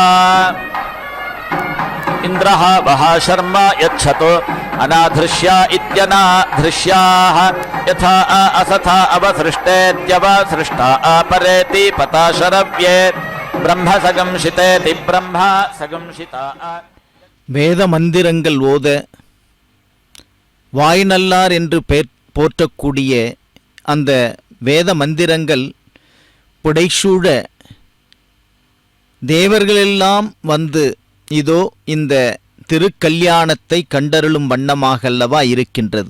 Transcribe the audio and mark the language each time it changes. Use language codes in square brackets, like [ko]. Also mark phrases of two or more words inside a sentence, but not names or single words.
[sa] इन्द्रः वः शर्मा यच्छतु अनाधृष्या इत्यनाधृष्याः यथा असथा अवसृष्टेत्यवसृष्टा अपरेति पता शरव्ये ब्रह्म सगंशितेति ब्रह्म सगंशिता [ta] வேத மந்திரங்கள் ஓத வாய்நல்லார் என்று போற்றக்கூடிய அந்த வேத மந்திரங்கள் புடைசூழ தேவர்களெல்லாம் வந்து இதோ இந்த திருக்கல்யாணத்தை கண்டருளும் வண்ணமாகல்லவா இருக்கின்றது.